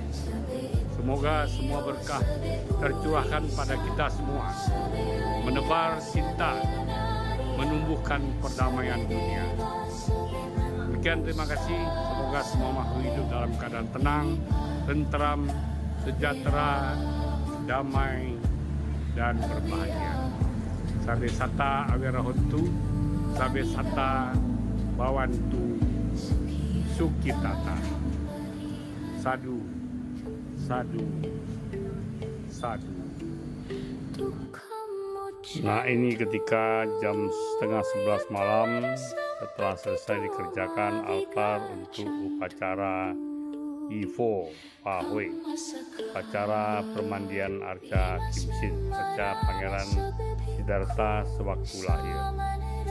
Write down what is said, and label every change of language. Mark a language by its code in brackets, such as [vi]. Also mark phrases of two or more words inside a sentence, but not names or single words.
[id] Semoga semua berkah tercurahkan pada kita semua, menebar cinta, menumbuhkan perdamaian dunia. Demikian, terima kasih. Semoga semua makhluk hidup dalam keadaan tenang, tentram, sejahtera, damai, dan berbahagia. [pi] Sabe sata awirahontu, sabe sata bawantu, Sukitata. Sadu, sadu, sadu. [id] Nah, ini ketika jam setengah 11 malam setelah selesai dikerjakan altar untuk upacara Ifo Pahui, upacara permandian Arca Kimsin, Arca Pangeran Siddhartha sewaktu lahir.